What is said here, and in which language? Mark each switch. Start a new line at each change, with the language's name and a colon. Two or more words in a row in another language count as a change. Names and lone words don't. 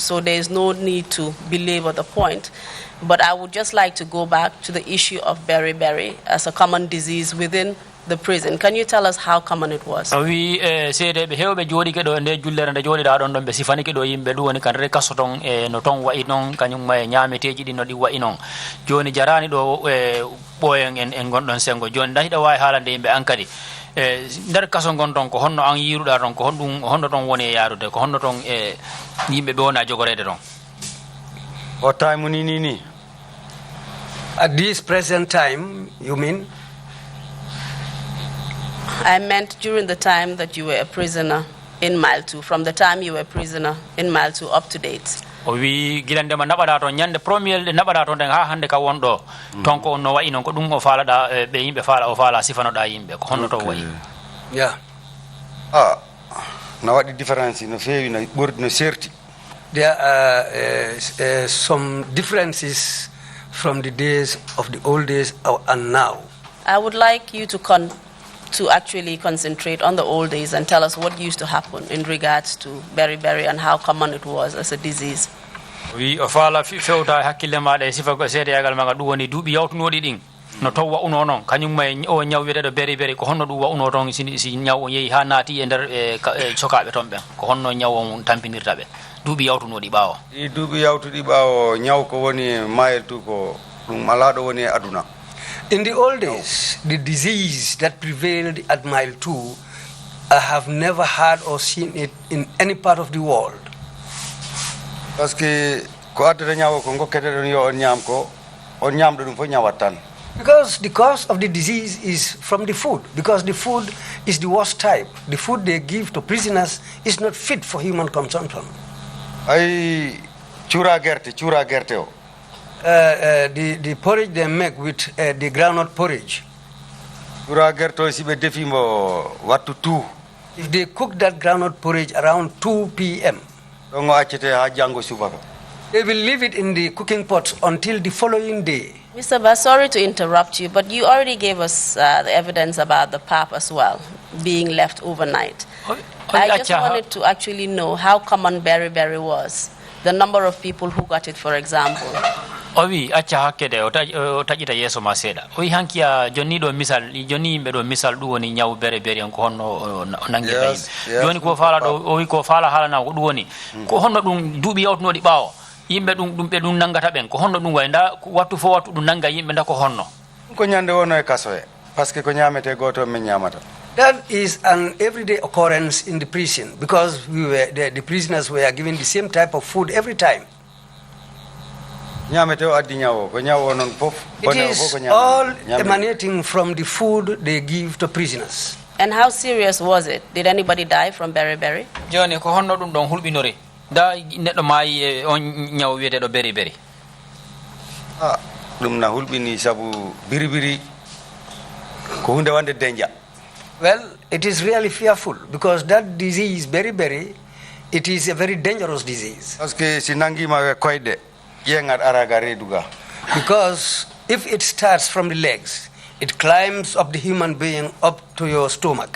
English: So there is no need to belabor the point. But I would just like to go back to the issue of beriberi as a common disease within the prison. Can you tell us how common it was?
Fula: wi seedeɓe hewɓe jooɗike ɗo e nde jullere nde jooɗiɗa ɗon ɗon ɓe sifanike ɗo yimɓe ɗum woni kadi kaso toon e no toon wayi noon kañum e ñaameteji ɗi no ɗi wayi noon joni jarani ɗo e ɓooyen en gonɗon sengo joni da hiɗa wawi haalande yimɓe an kadi e nder kaso gon toon ko honno an yiruɗa toon ko honno toon woni e yaarude ko honno toon e yimɓe ɓe wona jogorede toon. O time ni
English: At this present time, you mean? I meant during the time that you were a prisoner in Mile 2, from the time you were a prisoner in Mile 2 up to date.
Fula: o wi gilandema naɓaɗa toon ñande premier ɗe naɓaɗa toon ɗen ha hannde ka wonɗo toon ko no wayi noon ko ɗum o faalaɗa ɓe yimɓe faala o faala sifanoɗa yimɓe ko honno toon wayi.
English: Yeah.
Fula: No waɗi différence no feewi no ɓurdi no serti.
English: There are some differences from the days of the old days and now. I would like you to actually concentrate on the old days and tell us what used to happen in regards to beriberi and how common it was as a disease.
Fula: wi o faala fewta hakkille maɗa e sifa seedeyagal maga ɗum woni duuɓi yawtunoɗi ɗin no taw wa'uno noon kañum ma o ñaw wiyeteɗo beriberi ko honno ɗum wa'uno toon si ñaw o yeehi ha naati e nder sokaɓe toon ɓen ko honno ñaw o tampinirta ɓe duuɓi yawtunoɗi ɓaawo. ɗi duuɓi yawtuɗi ɓaawo ñaw ko woni Mile 2 ko ɗum ala ɗo woni e aduna.
English: In the old days, the disease that prevailed at Mile 2, I have never heard or seen it in any part of the world.
French: Parce que
Fula: ko addata ñawo ko gokkete ɗon yo on ñaam ko on ñaamɗo ɗum fof ñawat tan.
English: Because the cause of the disease is from the food, because the food is the worst type. The food they give to prisoners is not fit for human consumption.
Fula: Ay cuura gerte o.
English: The porridge they make with the groundnut porridge.
Fula: Cuura gerte o si ɓe defimo wattu 2.
English: If they cook that groundnut porridge around 2 p.m.,
Fula: ɗon o accete ha janngo subaka.
English: they will leave it in the cooking pot until the following day. Mr. Bass, sorry to interrupt you, but you already gave us the evidence about the pap as well, being left overnight. I just wanted to actually know how common beriberi was, the number of people who got it, for example.
Fula: wi acca hakkede o taƴita yeeso ma seeɗa o wi hankiya jonni ɗo misal jonni yimɓe ɗo misal ɗum woni ñaw bere bere en ko honno o nangirta yimɓe joni ko faala ɗo o wi ko faala haalana ko ɗum woni ko honno ɗum duuɓi yawtunoɗi ɓaawo yimɓe ɗum ɓe ɗum nangata ɓen ko honno ɗum way nda wattu fo wattu ɗum nanga yimɓe nda ko honno ko ñande wono e kaso e
French: par ce que
Fula: ko ñamete goto min ñamata.
English: That is an everyday occurrence in the prison because the prisoners were given the same type of food every time. It is all emanating from the food they give to prisoners. And how serious was it? Did anybody die from beriberi?
Fula: Joni ko honno ɗum ɗon hulɓinori da neɗɗo maayi on ñaw wiyeteɗo beriberi. Ɗum na hulɓini sabu biribiri ko hunde wande danger.
English: Well, it is really fearful because that disease, beriberi, it is a very dangerous disease. Because if it starts from the legs, it climbs up the human being up to your stomach.